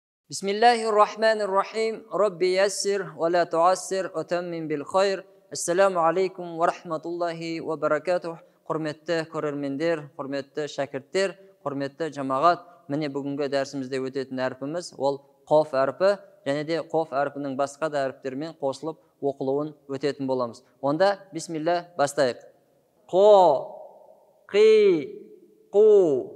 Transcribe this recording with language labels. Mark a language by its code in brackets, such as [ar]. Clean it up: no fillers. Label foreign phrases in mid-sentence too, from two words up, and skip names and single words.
[ar] بسم الله الرحمن الرحيم رب يسر ولا تعسر وتمم بالخير. السلام عليكم ورحمة الله وبركاته. [kk] Құрметті көрермендер, құрметті шәкірттер, құрметті жамағат. Міне бүгінгі дәрісімізде өтетін әрпіміз ол қоф әрпі, және де қоф әрпінің басқа да әріптермен қосылып оқылуын өтетін боламыз. Онда бисмилля бастайық. Қо, қи, қу.